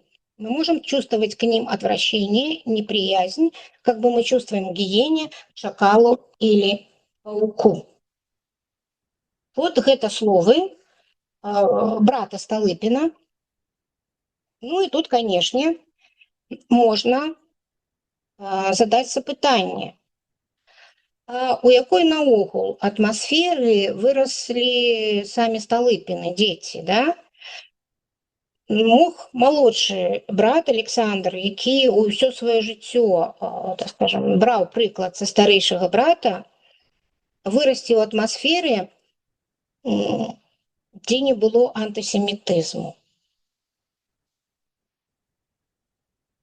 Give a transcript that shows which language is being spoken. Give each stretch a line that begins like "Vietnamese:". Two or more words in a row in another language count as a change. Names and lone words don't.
Russian: Мы можем чувствовать к ним отвращение, неприязнь, как бы мы чувствуем к гиене, шакалу или пауку. Вот это словы брата Столыпина. И тут, конечно, можно задать запытанне.
Belarusian: У якой наогул атмасферы выросли самі Столыпины,
Russian: дети, да?
Belarusian: Мог молодший брат Александр, які ўсё сваё жыццё,
Russian: так скажем,
Belarusian: браў прыклад са старэйшага брата, вырасці ў атмасфере, дзе не было антысемітызму.